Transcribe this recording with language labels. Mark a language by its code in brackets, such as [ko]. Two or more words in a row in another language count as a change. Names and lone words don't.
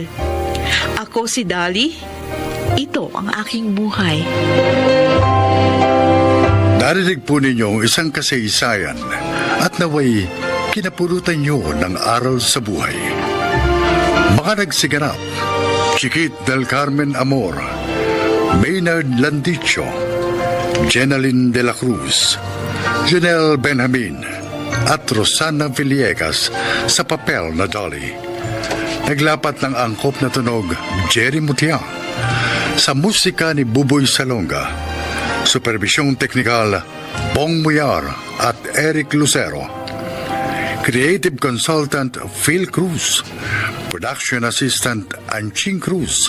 [tl] Ako si Dali. Ito ang aking buhay. Narinig po ninyo isang kasaysayan at naway kinapulutan nyo ng aral sa buhay. Mga nagsiganap, Chiquit del Carmen Amor, Maynard Landicho, Jenaline de la Cruz, Janelle Benjamin, at Rosana Villegas sa papel na Dolly. Naglapat ng angkop na tunog Jerry Mutia, sa musika ni Buboy Salonga, supervisyong teknikal Bong Muyar at Eric Lucero, [en] creative consultant [tl] Phil Cruz, [en] production assistant [tl] Anching Cruz.